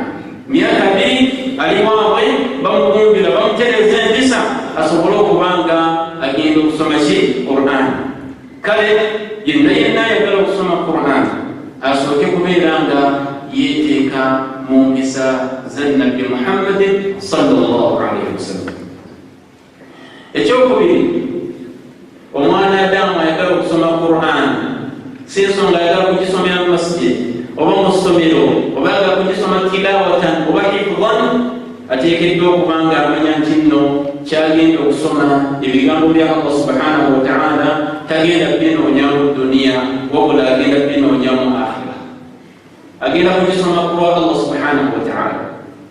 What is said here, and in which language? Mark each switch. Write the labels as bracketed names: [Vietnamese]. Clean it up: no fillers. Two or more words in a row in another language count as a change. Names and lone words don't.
[Ganda] Myaka 2 ali waabwe bamugunjula bamutereeza empisa asobole okubanga agenda okusoma ki Qur'an. Kale yenna yenna ayagala okusoma Qur'an asooke kubeera nga yeeteeka mu mpisa za Nabbi Muhammadin [Arabic] صلى الله عليه وسلم. [Ganda] Ekyokubiri, omwana Adamu ayagala okusoma Qur'an, si nsonga ayagala kugisomera mu masjid oba mu ssomero oba ayagala kugisoma tilawatan oba hifdhan, ateekeddwa okubanga amanya nti nno kyagenda okusoma ebigambo bya Allah [Arabic] سبحانه وتعالى [Ganda] tagenda binoonya mu duniya wabula agenda binoonya mu akhira, agenda kugisoma kulwa Allah [Arabic] سبحانه وتعالى.